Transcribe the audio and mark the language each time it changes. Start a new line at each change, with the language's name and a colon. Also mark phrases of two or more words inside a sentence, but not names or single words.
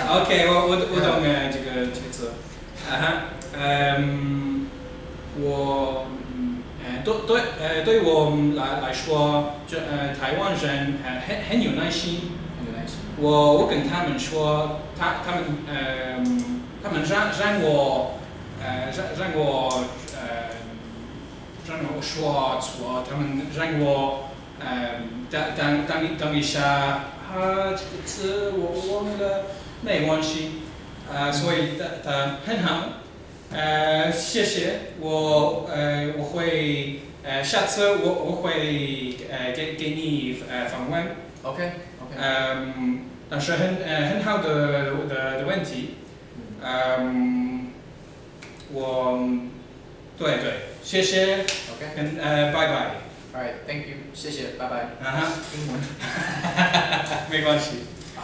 Chinese: OK， 我懂这个词。对我来說，台灣人很有耐心。我跟他們說，他們讓我說錯，他們讓我等一下，這個詞我忘了，沒關係，所以很好。謝謝，我會下次我會給你訪問。 OK。但是很好的問題。對，謝謝。 OK。拜拜。
English: Alright, thank you，
Chinese: 謝謝，拜拜。英文。沒關係。